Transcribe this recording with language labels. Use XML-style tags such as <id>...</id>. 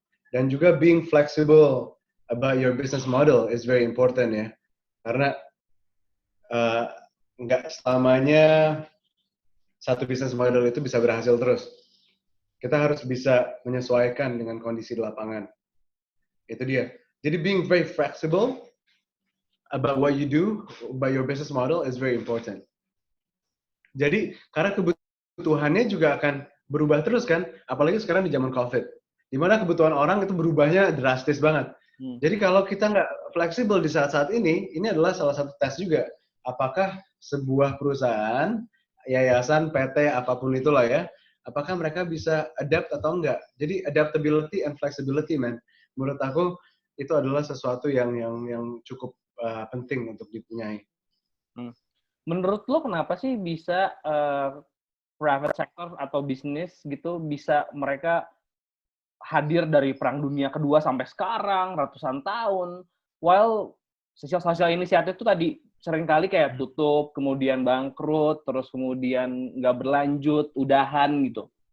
<id>Dan juga</id> <en>being flexible about your business model is very important</en> <id>ya, karena nggak selamanya satu business model itu bisa berhasil terus. Kita harus bisa menyesuaikan dengan kondisi di lapangan. Itu dia. Jadi</id> <en>being very flexible about what you do, about your business model is very important.</en> <id>Jadi karena kebutuhannya juga akan berubah terus kan, apalagi sekarang di zaman COVID, di mana kebutuhan orang itu berubahnya drastis banget. Jadi kalau kita nggak fleksibel di saat-saat ini adalah salah satu tes juga. Apakah sebuah perusahaan, yayasan, PT, apapun itulah ya, apakah mereka bisa adapt atau enggak. Jadi</id> <en>adaptability and flexibility, man.</en> <id>Menurut aku itu adalah sesuatu yang cukup penting untuk dipunyai. Menurut lo kenapa sih bisa</id> <en>private sector</en> <id>atau bisnis gitu bisa mereka hadir dari Perang Dunia Kedua sampai sekarang ratusan tahun, while sosial inisiatif itu tadi seringkali kayak tutup, kemudian bangkrut, terus kemudian nggak berlanjut, udahan gitu.</id>